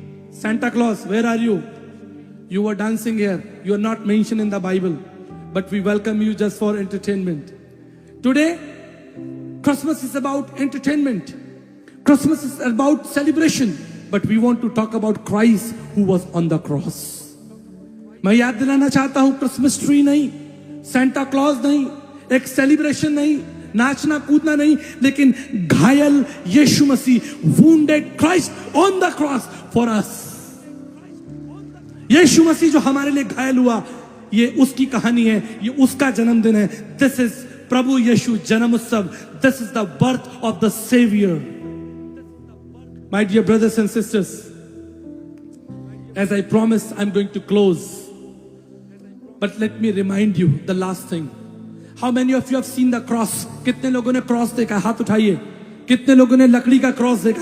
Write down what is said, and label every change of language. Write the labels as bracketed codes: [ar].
[en] Santa Claus, where are you? You were dancing here. You are not mentioned in the Bible, but we welcome you just for entertainment. Today, Christmas is about entertainment. Christmas is about celebration, but we want to talk about Christ who was on the cross. [hi] मैं याद दिलाना चाहता हूं, Christmas tree नहीं, Santa Claus नहीं, एक celebration नहीं, नाचना कूदना नहीं, लेकिन घायल यीशु मसीह, [en] Wounded Christ on the cross for us. [hi] यीशु मसीह जो हमारे लिए घायल हुआ, ये उसकी कहानी है, ये उसका जन्मदिन है। [en] this is [hi] प्रभु यीशु जन्म उत्सव। [en] This is the birth of the saviour. My dear brothers and sisters, as I promised, I'm going to close. But let me remind you the last thing. How many of you have seen the cross? [hi] कितने लोगों ने cross देखा है? हाथ उठाइए। कितने लोगों ने लकड़ी का क्रॉस देखा?